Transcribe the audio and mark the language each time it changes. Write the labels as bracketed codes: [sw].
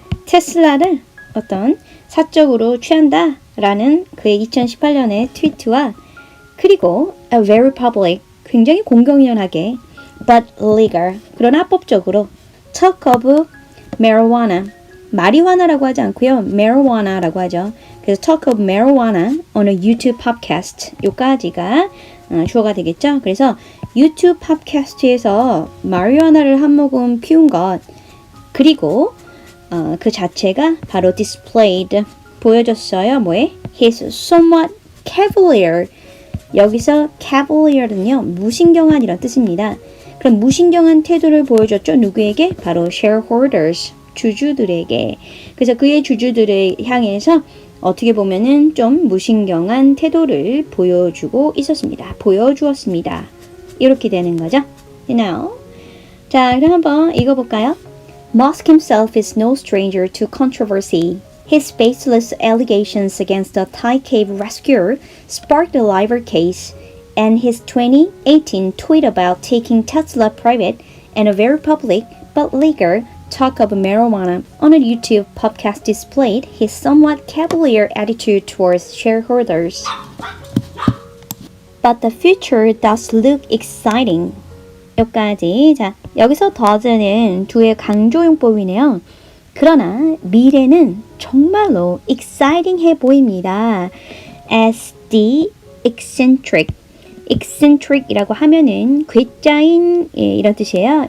[ko] 테슬라를 어떤 사적으로 취한다. 라는 그의 2018년의 트위트와 그리고 [en] a very public, [ko] 굉장히 공공연하게 [en] but legal, [ko] 그러나 합법적으로 [en] talk of marijuana, [ko] 마리화나라고 하지 않고요. marijuana라고 하죠. [en] 그래서 talk of marijuana on a YouTube podcast, [ko] 요까지가 주어가 되겠죠. 그래서 유튜브 팟캐스트에서 마리화나를 한 모금 피운 것, 그리고 그 자체가 바로 displayed, 보여줬어요. 뭐에? [en] He's somewhat cavalier. [ko] 여기서 cavalier는요, 무신경한 이런 뜻입니다. 그럼 무신경한 태도를 보여줬죠. 누구에게? 바로 shareholders, 주주들에게. 그래서 그의 주주들을 향해서 어떻게 보면은 좀 무신경한 태도를 보여주고 있었습니다. 보여주었습니다. 이렇게 되는 거죠. Now, 자, 그럼 한번 읽어볼까요? [en] Musk himself is no stranger to controversy. His baseless allegations against the Thai Cave Rescuer sparked a libel case, and his 2018 tweet about taking Tesla private and a very public but legal talk of marijuana on a YouTube podcast displayed his somewhat cavalier attitude towards shareholders. But the future does look exciting. [ko] 여기까지. 자, 여기서 does는 두의 강조용법이네요. 그러나 미래는 정말로 exciting해 보입니다. [en] As the eccentric, [ko] eccentric이라고 하면은 괴짜인 이런 뜻이에요.